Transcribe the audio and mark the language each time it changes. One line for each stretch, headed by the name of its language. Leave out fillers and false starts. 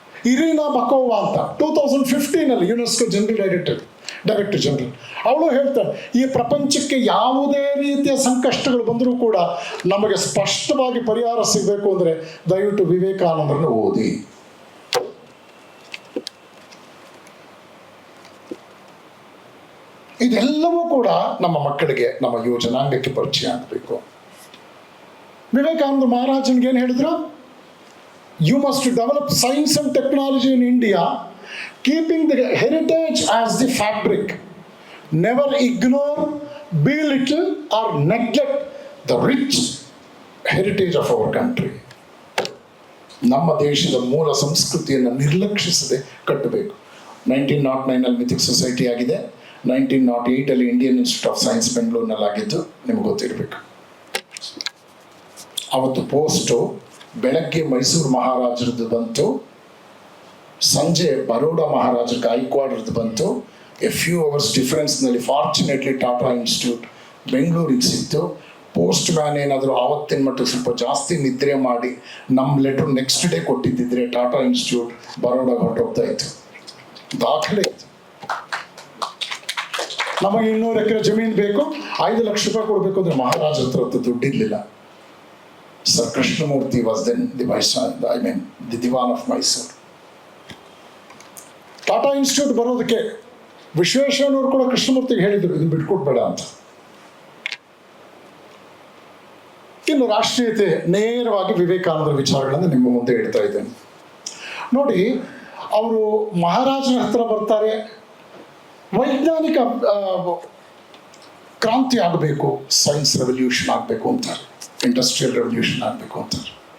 Kannada: Irina ಬಕೋವಾ ಅಂತ 2015ನಲ್ಲಿ UNESCO director general, ಅವಳು ಹೇಳ್ತಾಳೆ, ಈ ಪ್ರಪಂಚಕ್ಕೆ ಯಾವುದೇ ರೀತಿಯ ಸಂಕಷ್ಟಗಳು ಬಂದರೂ ಕೂಡ ನಮಗೆ ಸ್ಪಷ್ಟವಾಗಿ ಪರಿಹಾರ ಸಿಗಬೇಕು ಅಂದರೆ ದಯವಿಟ್ಟು ವಿವೇಕಾನಂದರನ್ನು ಓದಿ. ಇದೆಲ್ಲವೂ ಕೂಡ ನಮ್ಮ ಮಕ್ಕಳಿಗೆ, ನಮ್ಮ ಯುವ ಜನಾಂಗಕ್ಕೆ ಪರಿಚಯ ಆಗಬೇಕು. ವಿವೇಕಾನಂದ ಮಹಾರಾಜನ್ಗೆ ಏನು ಹೇಳಿದ್ರು?
English: You must develop science and technology in India, keeping the heritage as the fabric. Never ignore, belittle or neglect the rich heritage of our country.
Kannada: ನಮ್ಮ ದೇಶದ ಮೂಲ ಸಂಸ್ಕೃತಿಯನ್ನು ನಿರ್ಲಕ್ಷಿಸದೆ ಕಟ್ಟಬೇಕು. 1909ನಲ್ಲಿ ಮಿಥಿಕ್ ಸೊಸೈಟಿ ಆಗಿದೆ, 1908ಅಲ್ಲಿ ಇಂಡಿಯನ್ ಇನ್ಸ್ಟಿಟ್ಯೂಟ್ ಆಫ್ ಸೈನ್ಸ್ ಬೆಂಗಳೂರಿನಲ್ಲಿ ಆಗಿದ್ದು ನಿಮ್ಗೆ ಗೊತ್ತಿರಬೇಕು. ಅವತ್ತು ಪೋಸ್ಟು ಬೆಳಗ್ಗೆ ಮೈಸೂರು ಮಹಾರಾಜರದ್ದು ಬಂತು, ಸಂಜೆ ಬರೋಡಾ ಮಹಾರಾಜರ ಗಾಯಕ್ವಾಡ್ರದ್ದು ಬಂತು.
English: a few hours ಡಿಫ್ರೆನ್ಸ್ನಲ್ಲಿ fortunately Tata institute
Kannada: ಬೆಂಗಳೂರಿಗೆ ಸಿಕ್ತು. ಪೋಸ್ಟ್ ಮ್ಯಾನ್ ಏನಾದರೂ ಆವತ್ತಿನ ಮಟ್ಟಿಗೆ ಸ್ವಲ್ಪ ಜಾಸ್ತಿ ನಿದ್ರೆ ಮಾಡಿ ನಮ್ಮ letter next day ಕೊಟ್ಟಿದ್ದಿದ್ರೆ Tata institute ಬರೋಡಾಗ ಹೊರಟೋಗ್ತಾ ಇತ್ತು. ದಾಖಲೆ ಇತ್ತು. ನಮಗೆ 200 ಎಕರೆ ಜಮೀನು ಬೇಕು, 5 ಲಕ್ಷ ರೂಪಾಯಿ ಕೊಡಬೇಕು ಅಂದರೆ ಮಹಾರಾಜ ಹತ್ರ ದುಡ್ಡಿರಲಿಲ್ಲ.
English: Sir Krishnamurti was then the Diwan of Mysore.
Kannada: Tata institute ಬರೋದಕ್ಕೆ ವಿಶ್ವೇಶ್ವರಯ್ಯನವರು ಕೂಡ ಕೃಷ್ಣಮೂರ್ತಿಗೆ ಹೇಳಿದರು, ಇದನ್ನು ಬಿಟ್ಕೊಡ್ಬೇಡ ಅಂತ. ಇನ್ನು ರಾಷ್ಟ್ರೀಯತೆ, ನೇರವಾಗಿ ವಿವೇಕಾನಂದರ ವಿಚಾರಗಳನ್ನು ನಿಮ್ಮ ಮುಂದೆ ಇಡ್ತಾ ಇದ್ದೇನೆ. ನೋಡಿ, ಅವರು ಮಹಾರಾಜರ ಹತ್ರ ಬರ್ತಾರೆ, ವೈಜ್ಞಾನಿಕ ಕ್ರಾಂತಿ ಆಗಬೇಕು, ಸೈನ್ಸ್ ರೆವಲ್ಯೂಷನ್ ಆಗಬೇಕು ಅಂತಾರೆ, ಇಂಡಸ್ಟ್ರಿಯಲ್ ರೆವಲ್ಯೂಷನ್ ಆಗಬೇಕು ಅಂತಾರೆ.